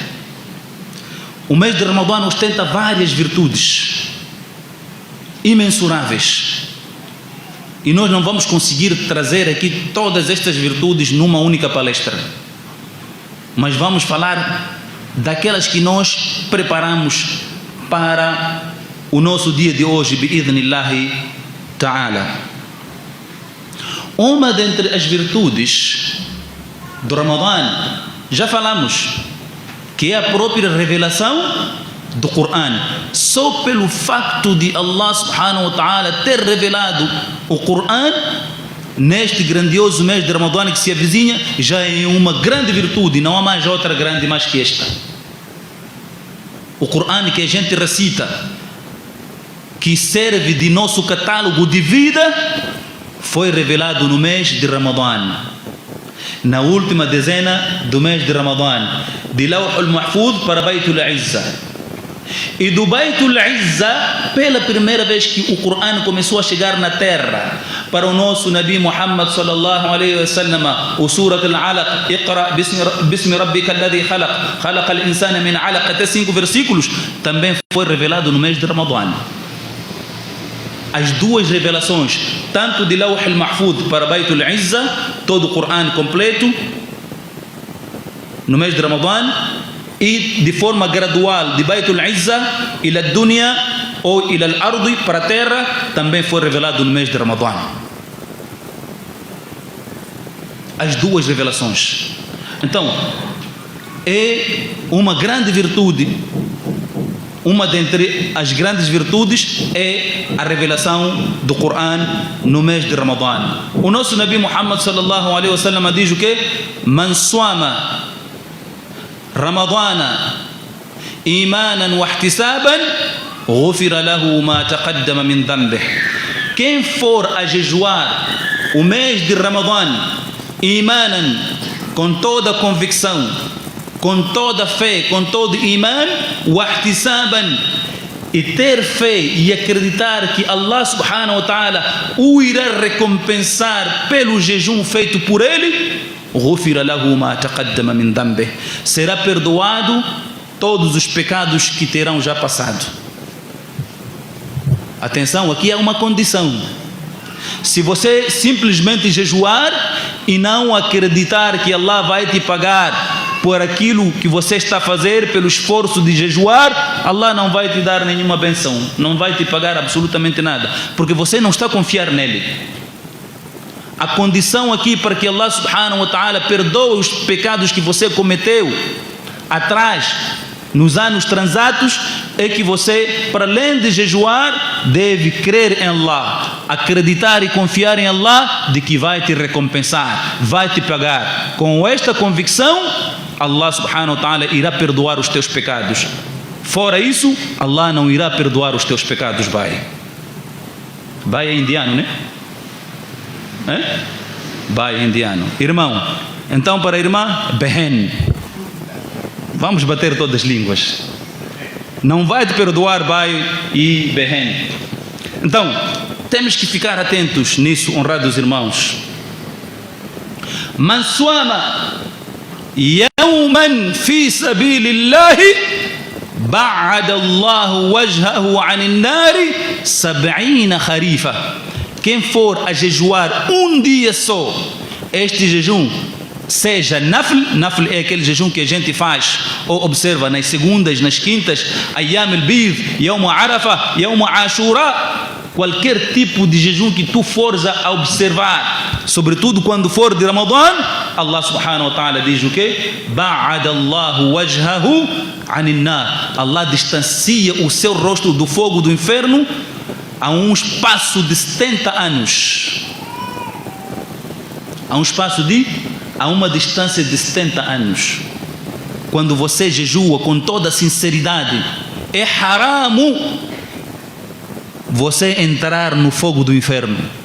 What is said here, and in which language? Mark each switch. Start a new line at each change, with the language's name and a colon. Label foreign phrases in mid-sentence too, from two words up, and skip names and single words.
Portuguese: O mês de Ramadã ostenta várias virtudes imensuráveis, e nós não vamos conseguir trazer aqui todas estas virtudes numa única palestra, mas vamos falar daquelas que nós preparamos para o nosso dia de hoje,
Arabic: بإذن الله تعالى.
Portuguese: Uma dentre as virtudes do Ramadã, já falamos, que é a própria revelação do Coran, só pelo facto de
Arabic: الله سبحانه وتعالى
Portuguese: ter revelado o Coran neste grandioso mês de Ramadã que se avizinha, já é uma grande virtude, não há mais outra grande mais que esta. O Coran que a gente recita, que serve de nosso catálogo de vida, foi revelado no mês de Ramadã, na última dezena do mês de Ramadã, de Lawh al-Mahfuz para Baytul Izza. E do Baytul Izza, pela primeira vez que o Coran começou a chegar na terra, para o nosso Nabi Muhammad
Arabic: صلى الله عليه وسلم,
Portuguese: o Surat al-Alaq,
Arabic: اقرأ باسم ربك الذي خلق خلق الإنسان من علق,
Portuguese: até 5 versículos, também foi revelado no mês de Ramadã. As duas revelações, tanto de Lawh al-Mahfuz para Baytul Izza, todo o Coran completo, no mês de Ramadã, e de forma gradual de Baytul Izza
Arabic: إلى الدنيا
Portuguese: ou
Arabic: إلى الأرض,
Portuguese: para a terra, também foi revelado no mês de Ramadã. As duas revelações. Então, é uma grande virtude. Uma dentre as grandes virtudes é a revelação do Coran no mês de Ramadã. O nosso Nabi Muhammad
Arabic: صلى الله عليه وسلم
Portuguese: diz o quê?
Arabic: من صام رمضان إيمانا واحتسابا غفر له ما تقدم من ذنبه.
Portuguese: Quem for a jejuar o mês de Ramadã imanan, com toda convicção, com toda fé, com todo iman,
Arabic: واحتسابا,
Portuguese: e ter fé e acreditar que
Arabic: الله سبحانه وتعالى
Portuguese: o irá recompensar pelo jejum feito por ele,
Arabic: غفر له ما تقدم من ذنبه,
Portuguese: será perdoado todos os pecados que terão já passado. Atenção, aqui há uma condição. Se você simplesmente jejuar e não acreditar que Allah vai te pagar por aquilo que você está a fazer, pelo esforço de jejuar, Allah não vai te dar nenhuma benção, não vai te pagar absolutamente nada, porque você não está a confiar nele. A condição aqui para que
Arabic: الله سبحانه وتعالى
Portuguese: perdoe os pecados que você cometeu atrás, nos anos transatos, é que você, para além de jejuar, deve crer em Allah, acreditar e confiar em Allah de que vai te recompensar, vai te pagar. Com esta convicção,
Arabic: الله سبحانه وتعالى
Portuguese: irá perdoar os teus pecados. Fora isso, Allah não irá perdoar os teus pecados. Vai é indiano, né? Bai indiano. Irmão, então para a irmã, behen. Vamos bater todas as línguas. Não vai te perdoar bai e behen. Então, temos que ficar atentos nisso, honrados irmãos.
Arabic: من صام يوما في سبيل الله باعد الله وجهه عن النار 70 خريفا.
Portuguese: Quem for a jejuar um dia só, este jejum, seja nafl é aquele jejum que a gente faz ou observa nas segundas, nas quintas,
Arabic: أيام البيض، يوم عرفة، يوم عاشوراء,
Portuguese: qualquer tipo de jejum que tu fores a observar, sobretudo quando for de Ramadã,
Arabic: الله سبحانه وتعالى
Portuguese: diz o quê?
Arabic: باعد الله وجهه عن النار.
Portuguese: Allah distancia o seu rosto do fogo do inferno a um espaço de 70 anos. A uma distância de 70 anos. Quando você jejua com toda sinceridade, é haramo você entrar no fogo do inferno.